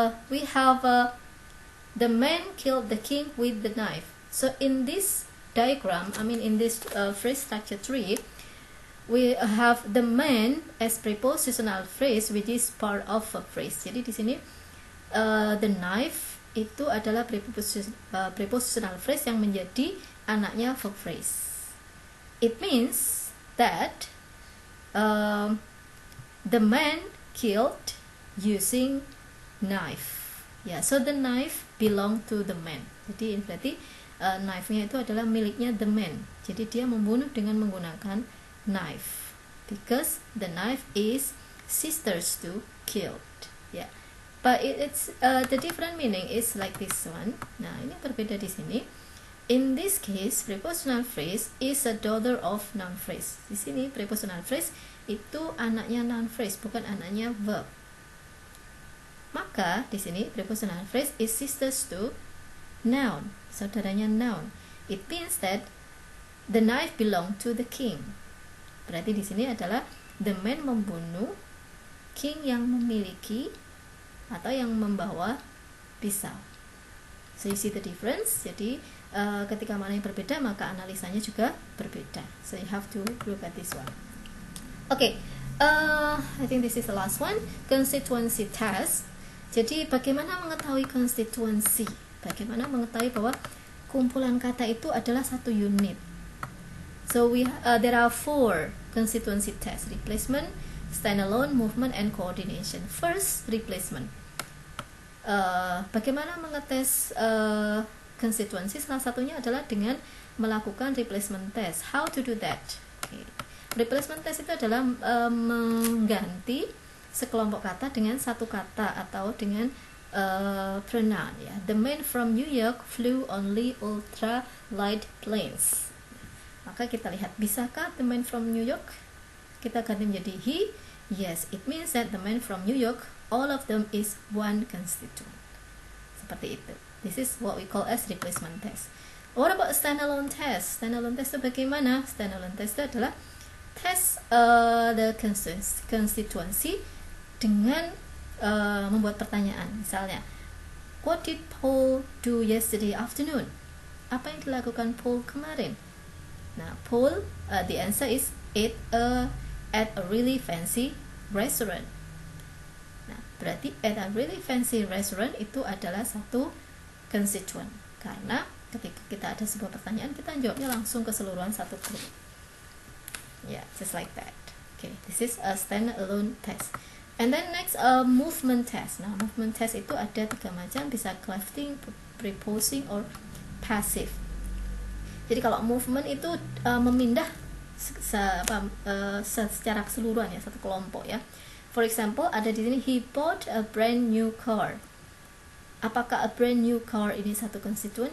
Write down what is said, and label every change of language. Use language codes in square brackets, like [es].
[en] We have the man killed the king with the knife. So in this diagram, in this phrase structure tree, we have the man as prepositional phrase, which is part of a phrase. [id] Jadi di sini the knife itu adalah prepositional phrase yang menjadi anaknya verb phrase. [en] It means that the man killed using knife. Yeah, so the knife belong to the man. [id] Jadi berarti knife-nya itu adalah miliknya the man. Jadi dia membunuh dengan menggunakan knife, [en] because the knife is sisters to killed. Yeah, but it's the different meaning is like this one. [id] Nah, ini berbeda di sini. [en] In this case, prepositional phrase is a daughter of noun phrase. [id] Di sini prepositional phrase itu anaknya noun phrase, bukan anaknya verb. Maka di sini prepositional phrase [en] is sisters to noun, [id] saudaranya noun. [en] It means that the knife belong to the king. [id] Berarti di sini adalah the man membunuh, king yang memiliki atau yang membawa pisau. [en] So you see the difference. [id] Jadi ketika mana yang berbeda, maka analisanya juga berbeda. [en] So you have to look at this one. Okay, I think this is the last one. [id] Constituency test. Jadi bagaimana mengetahui constituency? Bagaimana mengetahui bahwa kumpulan kata itu adalah satu unit? [en] So there are 4 constituency tests: replacement, standalone, movement, and coordination. [id] First, replacement. Bagaimana mengetes constituency? Salah satunya adalah dengan melakukan replacement test. [en] How to do that? Okay. [id] Replacement test itu adalah mengganti sekelompok kata dengan satu kata atau dengan pronoun. [en] Ya. The man from New York flew only ultra light planes. [id] Maka kita lihat, bisakah the man from New York kita ganti menjadi he? [en] Yes, it means that the man from New York, all of them is one constituent. [id] Seperti itu. [en] This is what we call as replacement test. What about standalone test? Standalone test itu bagaimana? [id] Standalone test itu adalah [en] test the constituency [id] dengan membuat pertanyaan. [en] Misalnya, what did Paul do yesterday afternoon? [id] Apa yang dilakukan Paul kemarin? [en] Nah, Paul, the answer is at a really fancy restaurant. [id] Nah, berarti at a really fancy restaurant itu adalah satu constituent. Karena ketika kita ada sebuah pertanyaan, kita jawabnya langsung keseluruhan satu grup. [en] Yeah, just like that. Okay, this is a standalone test. And then next, movement test. [id] Nah, movement test itu ada 3 macam, bisa crafting, proposing, or passive. Jadi kalau movement itu memindah secara keseluruhan ya, satu kelompok ya. [en] For example, [id] ada di sini [en] he bought a brand new car. [id] Apakah a brand new car ini satu konstituen?